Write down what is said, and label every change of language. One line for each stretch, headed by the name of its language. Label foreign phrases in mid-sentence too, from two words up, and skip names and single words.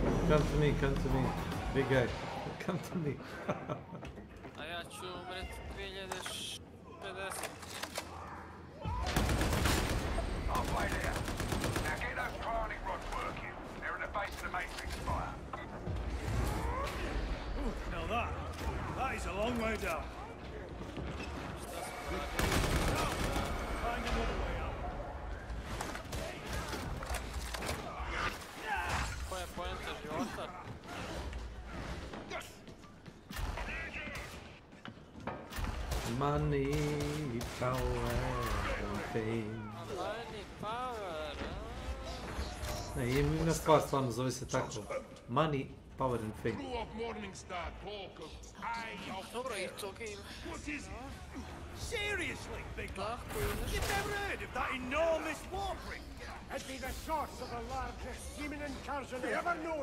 English: Come to me, big guy. Come to me.
Croatian: A ja ću umret 2050.
English: Halfway there. Now get those cryonic rods working. They're in the base of the matrix fire. Now that is a long way down. Find another way out.
Croatian: Koja je poenta života?
English: Money, power, and fame. Money, power,
Croatian: Ne, ima stvar stvarno, zove se tako.
English: Money, power and fame.
Croatian: Dobro, i to game.
English: What is it? Seriously, big man? You've never heard of that enormous warbrick? It'd be the source of the largest semen incursion ever known.